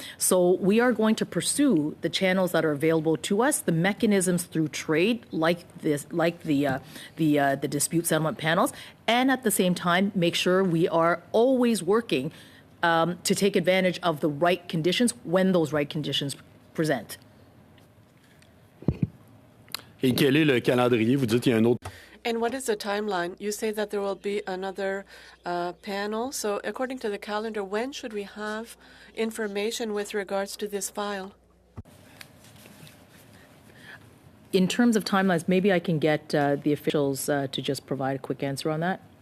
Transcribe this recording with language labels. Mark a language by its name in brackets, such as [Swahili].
[English] So we are going to pursue the channels that are available to us, the mechanisms through trade, like the dispute settlement panels, and at the same time make sure we are always working to take advantage of the right conditions when those right conditions present. [French] Et quel est le calendrier? Vous dites qu'il y a un autre. [English] And what is the timeline? You say that there will be another panel. So according to the calendar, when should we have information with regards to this file? In terms of timelines, maybe I can get the officials to just provide a quick answer on that.